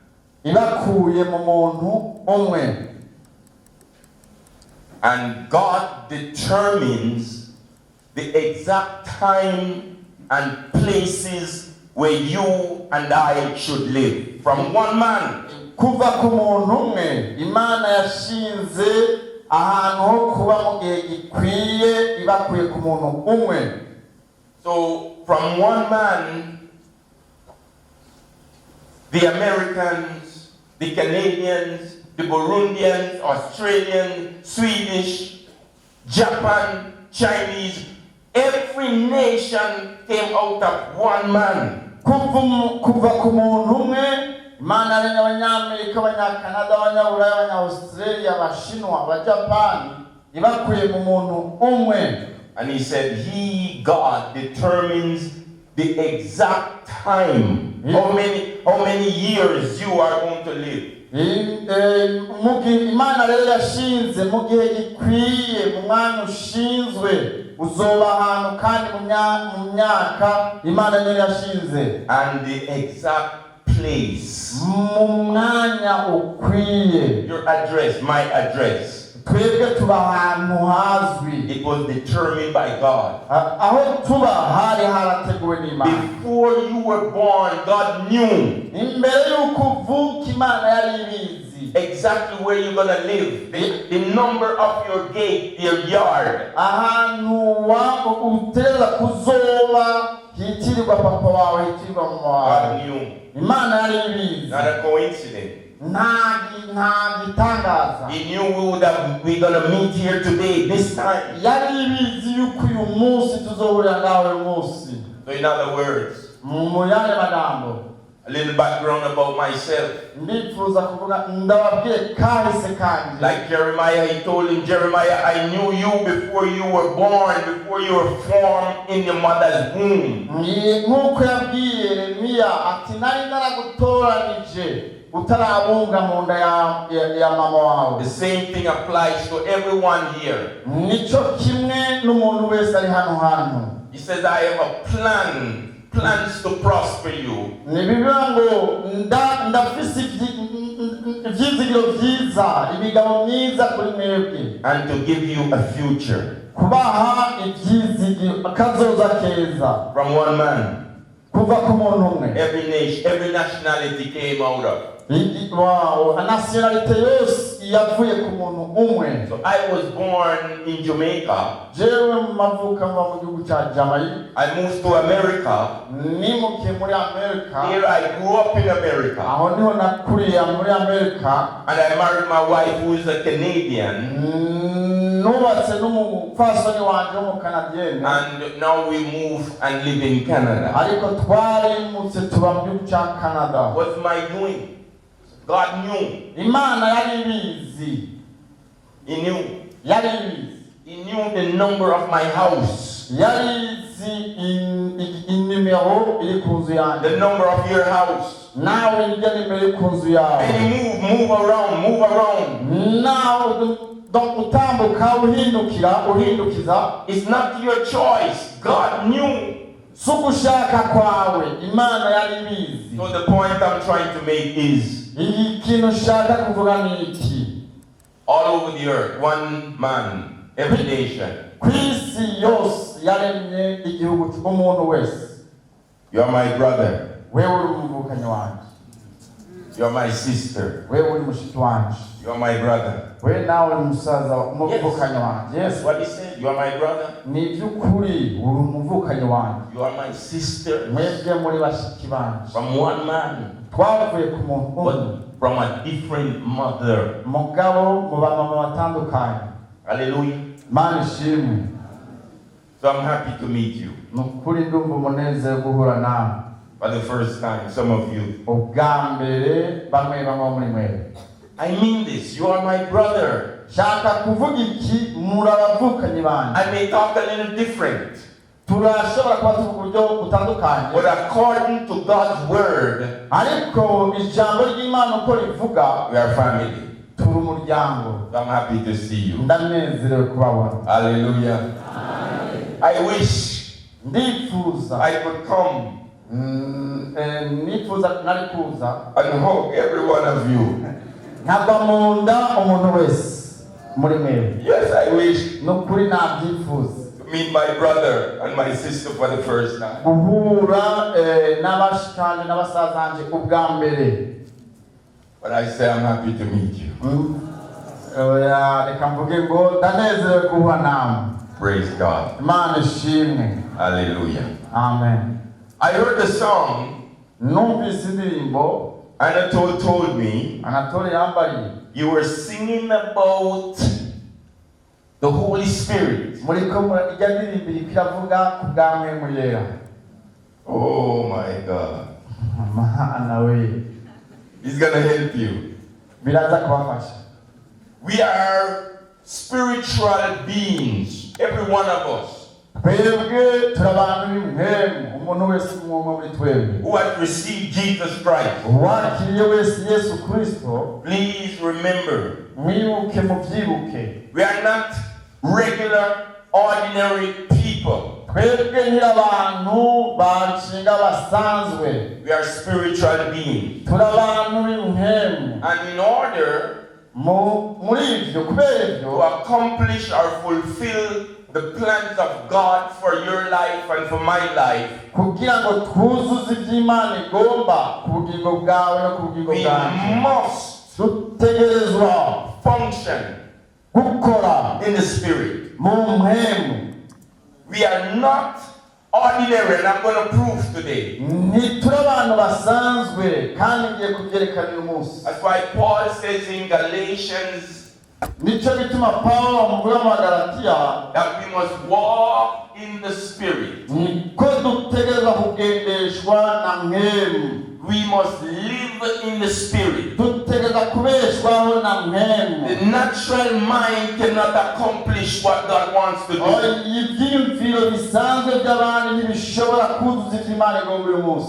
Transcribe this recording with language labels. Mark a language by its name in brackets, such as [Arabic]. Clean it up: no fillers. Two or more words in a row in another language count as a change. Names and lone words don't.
[English] And God determines the exact time and places where you and I should live. From one man. [Rundi] Imana yashinze ahantu ho kuba mu gihe gikwiye ibakuye ku muntu umwe. [English] So from one man, the Americans, the Canadians, the Burundians, Australians, Swedish, Japan, Chinese, every nation came out of one man. [Rundi] Kuva ku muntu umwe, Imana ari n'Abanyamerika, Abanyakanada, Abanyaburayi, Abanyaustralia, Abashinwa, Abajapani, ibakuye mu muntu umwe. [English] And he said, He, God, determines the exact time, how many years you are going to live. [Rundi] Imana rero yashinze mu gihe gikwiye, mu mwanya ushinzwe uzoba ahantu kandi mu myaka Imana niyo yashinze, [English] and the exact place, [Rundi] mu mwanya ukwiye. [English] Your address, my address, [Rundi] twebwe tuba ahantu hazwi. [English] it was determined by God. [Rundi] Aho tuba hari harateguwe n'Imana. [English] Before you were born, God knew [Rundi] Imbere y'uko uvuka Imana yari ibizi [English] exactly where you're going to live, the number of your gate, your yard. [Rundi] ahantu wako uteza kuzoba hitirirwa papa wawe, hitirirwa mama wawe. [English] God knew. [Rundi] Imana yari ibizi. [English] Not a coincidence. [Rundi] Nta gitangaza. [English] He knew we're going to meet here today, this time. [Rundi] Yari ibizi yuko uyu munsi tuzohurira nawe munsi. [English] So in other words, [Rundi] mu yale magambo, [English] a little background about myself. [Rundi] ndifuza kuvuga ndababwiye kahise kanje. [English] Like Jeremiah, he told him, Jeremiah, I knew you before you were born, before you were formed in your mother's womb. [Rundi] Nkuko yabwiye Yeremiya ati nari naragutoranije utarabunga mu nda ya mama wawe. [English] The same thing applies to everyone here. [Rundi] Nico kimwe n'umuntu wese ari hano hantu. [English] He says, I have a plans to prosper you. [Rundi] Nibivuga ngo ndafise ivyizigiro vyiza, imigabo myiza kuri mwebwe. [English] And to give you a future. [Rundi] Kubaha ivyizigiro akazoza keza. [English] From one man. [Rundi] Kuva ku muntu umwe. [English] Every nation, every nationality came out of. [Rundi] Wow, nationality yose yavuye ku muntu umwe. [English] So I was born in Jamaica. [Rundi] Jewe mavuka mu gihugu cya Jamaica. [English] I moved to America. [Rundi] Nimukiye muri America. [English] Here I grew up in America. [Rundi] Aho niho nakuriye muri America. [English] And I married my wife who is a Canadian. [Rundi] Nubatse n'umufasoni wanje w'umukanadiyeni. [English] And now we move and live in Canada. [Rundi] Ariko twarimutse tuba mu gihugu cya Canada. [English] What's my doing? God knew. [Rundi] Imana yari ibizi. [English] He knew. [Rundi] Yari ibizi. [English] He knew the number of my house. [Rundi] Yari izi inimero iri ku nzu yanjye. [English] The number of your house. [Rundi] Nawe nijya nimero iri ku nzu yawe. [English] And he move around. [Rundi] Nawe donc utambuka uhindukiza. [English] It's not your choice. God knew. [Rundi] Sugushaka kwawe, Imana yari ibizi. [English] So the point I'm trying to make is, [Rundi] ikintu shaka kuvuga ni iki? [English] All over the earth, one man, every nation. [Rundi] Kwisi yose yaremye igihugu cy'umuntu wese. [English] You are my brother. [Rundi] Wewe uri umuvukanyi wanje. [English] You are my sister. [Rundi] Wewe uri mushiki wanje. [English] You are my brother. [Rundi] Wewe nawe umusaza umuvukanyi wanje. [English] Yes, what he said. You are my brother. [Rundi] Ni byukuri uri umuvukanyi wanje. [English] You are my sister. [Rundi] Mwebwe muri bashiki banje. [English] From one man. [Rundi] Twavuye ku muntu umwe. [English] From a different mother. [Rundi] Mugabo mu bamama batandukanye. [English] Hallelujah. [Rundi] Mana ishimwe. [English] So I'm happy to meet you. [Rundi] Nukuri ndumva umunezero guhura nawe. [English] For the first time, some of you. [Rundi] Ubwa mbere bamwe muri mwe. [English] I mean this. You are my brother. [Rundi] Shaka kuvuga iki murabavukanye banje. [English] I may talk a little different. [Rundi] Turashobora kuba tuvuga uburyo butandukanye. [English] But according to God's word, [Rundi] ariko ijambo ry'Imana uko rivuga, [English] we are family. [Rundi] Turi umuryango. [English] I'm happy to see you. [Rundi] Ndanezerewe kubabona. [English] Hallelujah. I wish [Rundi] ndifuza [English] I could come [Rundi] nifuza nari kuza [English] and hug every one of you. [Rundi] nkagwa mu nda umuntu wese muri mwe. [English] Yes, I wish [Rundi] nukuri nabyifuza [English] to meet my brother and my sister for the first time. [Rundi] guhura n'abashikanje n'abasazanje ubwa mbere. [English] But I say I'm happy to meet you. [Rundi] Reka mvuge ngo ndanezerewe guhura nawe. [English] Praise God. [Rundi] Imana ishimwe. [English] Hallelujah. Amen. I heard the song, [Rundi] Numvise indirimbo [English] Anatole told me [Rundi] Anatole yambariye. [English] you were singing about the Holy Spirit. [Rundi] Muriko ijya ndirimbo iravuga ku bw'amahoro yera. [English] Oh my God. [Rundi] Mana we. [English] He's gonna help you. [Rundi] Biraza kubafasha. [English] We are spiritual beings, every one of us, [Rundi] Twebwe turabantu b'imhemu, umuntu wese umwe muri twebwe. [English] who have received Jesus Christ. [Rundi] Wakiriye wese Yesu Kristo, [English] Please remember, [Rundi] mwibuke muvyibuke. [English] we are not regular, ordinary people. [Rundi] Twebwe ntirabantu banshinga basanzwe. [English] We are spiritual beings. [Rundi] Turabantu b'imhemu. [English] And in order [Rundi] Muri ivyo kubera [English] to [Rundi] ivyo [English] accomplish or fulfill the plans of God for your life and for my life, [Rundi] kugira ngo twuzuze ivy'Imana igomba ku bugingo bwawe no ku bugingo [English] we [Rundi] bwanjye, [English] must [Rundi] dutegerezwa [English] function [Rundi] gukora [English] in the Spirit. [Rundi] mu mpemu. [English] We are not ordinary, and I'm going to prove today. [Rundi] Ntituri abantu basanzwe kandi ngiye kubyerekanira umunsi. [English] That's why Paul says in Galatians [Rundi] Nico gituma Paulo mu Galatiya [English] that we must walk in the Spirit. [Rundi] niko dutegerezwa kugendeshwa na mpemu. [English] We must live in the Spirit. [Rundi] Dutegerezwa kubeshwaho na mpemu. [English] The natural mind cannot accomplish what God wants to do. [Rundi] Ivyiyumviro bisanzwe by'abandi ntibishobora kuzuza ivy'Imana igomba uyu munsi.